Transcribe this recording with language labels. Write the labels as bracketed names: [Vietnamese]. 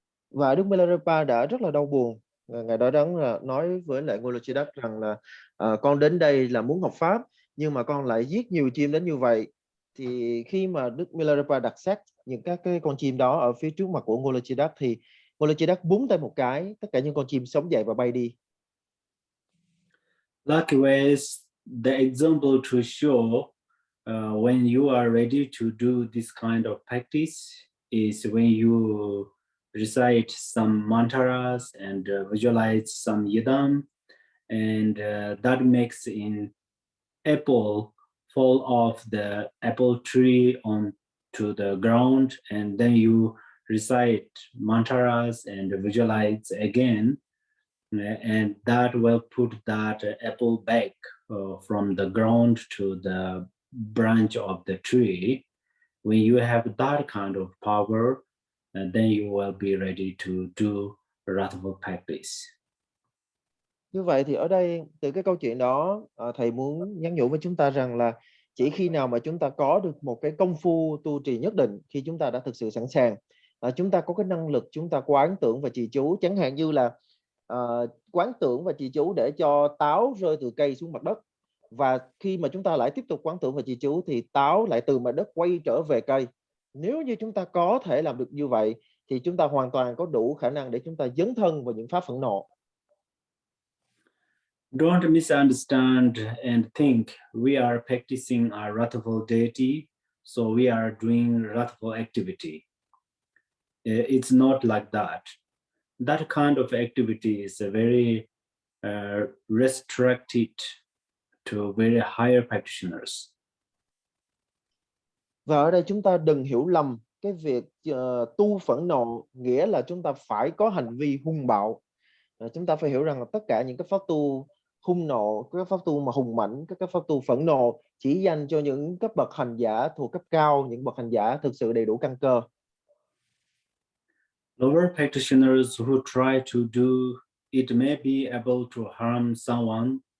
[Vietnamese] Và Đức Milarepa đã rất là đau buồn. Ngài đã nói với lại Bodhicitta rằng là con đến đây là muốn học pháp, nhưng mà con lại giết nhiều chim đến như vậy. Thì khi mà Đức Milarepa đặt xác những các cái con chim đó ở phía trước mặt của Bodhicitta, thì Bodhicitta búng tay một cái, tất cả những con chim sống dậy và bay đi. [English] Likewise, the example to show when you are ready to do this kind of practice is when you recite some mantras and visualize some yidam, and that makes an apple fall off the apple tree onto the ground, and then you recite mantras and visualize again, and that will put that apple back from the ground to the branch of the tree. When you have that kind of power, then you will be ready to do Rathavul practice. [Vietnamese] Như vậy thì ở đây từ cái câu chuyện đó, thầy muốn nhắn nhủ với chúng ta rằng là chỉ khi nào mà chúng ta có được một cái công phu tu trì nhất định, khi chúng ta đã thực sự sẵn sàng, chúng ta có cái năng lực chúng ta quán tưởng và trì chú, chẳng hạn như là quán tưởng và trì chú để cho táo rơi từ cây xuống mặt đất, và khi mà chúng ta lại tiếp tục quán tưởng và trì chú thì táo lại từ mặt đất quay trở về cây. Nếu như chúng ta có thể làm được như vậy thì chúng ta hoàn toàn có đủ khả năng để chúng ta dấn thân vào những pháp phẫn nộ. [English] Don't misunderstand and think we are practicing our Rathavul deity, so we are doing Rathavul activity. It's not like that. That kind of activity is very restricted to very higher practitioners. [Vietnamese] Và ở đây chúng ta đừng hiểu lầm cái việc tu phẫn nộ nghĩa là chúng ta phải có hành vi hung bạo. Chúng ta phải hiểu rằng là tất cả những cái pháp tu hung nộ, các pháp tu mà hùng mạnh, các pháp tu phẫn nộ chỉ dành cho những cấp bậc hành giả thuộc cấp cao, những bậc hành giả thực sự đầy đủ căn cơ. [English] Lower practitioners who try to do it may be able to harm someone.